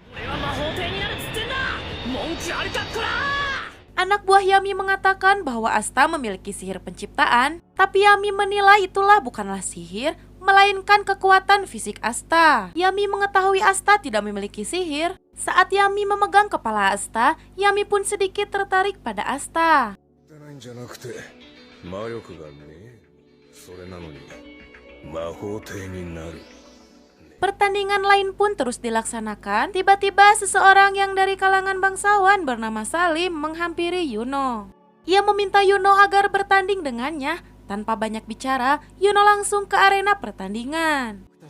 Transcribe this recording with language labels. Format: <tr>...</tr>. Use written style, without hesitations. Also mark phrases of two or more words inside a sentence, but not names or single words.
<id>Anak buah Yami mengatakan bahwa Asta memiliki sihir penciptaan, tapi Yami menilai itulah bukanlah sihir, melainkan kekuatan fisik Asta. Yami mengetahui Asta tidak memiliki sihir. Saat Yami memegang kepala Asta, Yami pun sedikit tertarik pada Asta.</id> <ja>ないんじゃなくて魔力がねそれなのに魔法帝になる</ja> <id>Pertandingan lain pun terus dilaksanakan. Tiba-tiba seseorang yang dari kalangan bangsawan bernama Salim menghampiri Yuno. Ia meminta Yuno agar bertanding dengannya. Tanpa banyak bicara, Yuno langsung ke arena pertandingan.</id>